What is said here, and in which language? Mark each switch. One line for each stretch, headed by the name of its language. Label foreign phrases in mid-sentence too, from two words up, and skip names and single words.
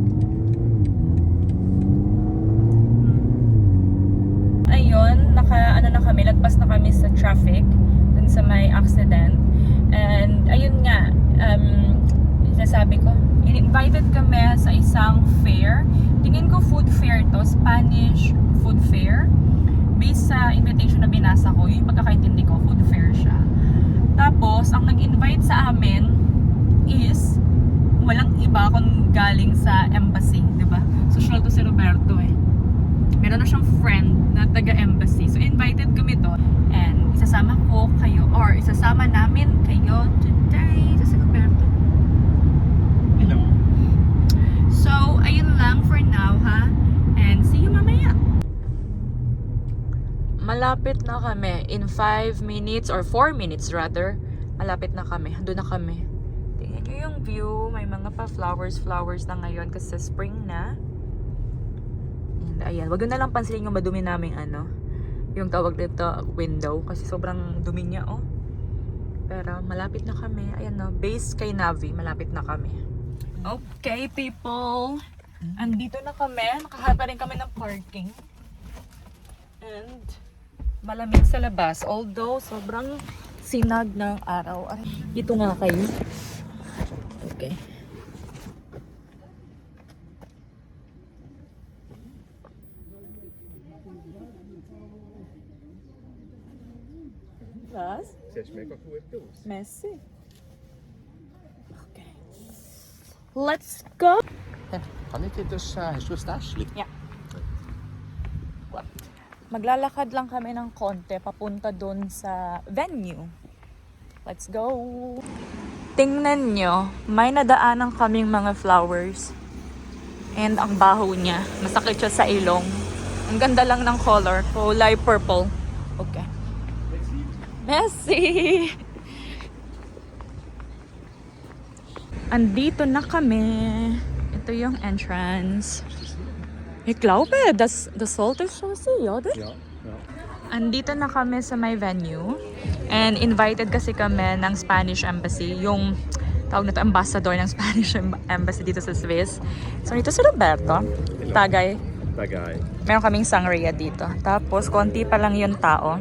Filipino: Ayun, ano na kami, lagpas na kami sa traffic dun sa may accident. And ayun nga, sinasabi ko, invited kami sa isang fair. Tingin ko
English: food fair
Filipino: to,
English: Spanish food fair.
Filipino: Based sa invitation na binasa ko, yung pagkakaintindi ko,
English: food fair
Filipino: siya. Tapos, ang nag-invite sa amin is walang iba kung galing sa embassy, diba? Social to si Roberto eh. Meron na siyang friend na taga-embassy. So, invited kami doon. And isasama ko kayo, or isasama namin kayo today sa si Roberto. Hello. So, ayun lang
English: for now,
Filipino: ha?
English: And see you
Filipino: mamaya. Malapit na kami.
English: In 5 minutes, or 4 minutes rather,
Filipino: malapit na kami. Doon na kami. Tingnan nyo yung view. May mga pa flowers na ngayon kasi spring na. And ayan, wag na lang pansinin yung madumi naming yung tawag dito, window. Kasi sobrang dumi niya, oh. Pero malapit na kami. Ayan, no, base kay Navi. Malapit na kami.
English: Okay, people.
Filipino: Andito na kami. Nakahanap pa rin kami ng parking. And malamig sa labas. Although, sobrang sinag ng araw. Dito nga kayo.
German: Okay. Was? Sehr schmeckt gut aus.
English: Messi. Okay. Let's go.
German: Kann ich dir das, hast du das Täschchen? Ja.
English: What?
Filipino: Maglalakad lang kami ng konti papunta doon sa venue.
English: Let's go.
Filipino: Tingnan nyo, may nadaanan kaming mga flowers. And ang baho niya, masakit siya sa ilong. Ang ganda lang ng color, kulay purple.
English: Okay. Messi!
Filipino: Andito na kami. Ito yung entrance.
German: Ich glaube, das sollte schon sein, oder? Ja.
Filipino: Andito na kami sa may venue. And invited kasi kami ng Spanish Embassy. Yung tawag na to, ambassador ng Spanish Embassy dito sa Swiss. So, ito si Roberto. Tagay. Meron kaming sangria dito. Tapos, konti pa lang yung tao.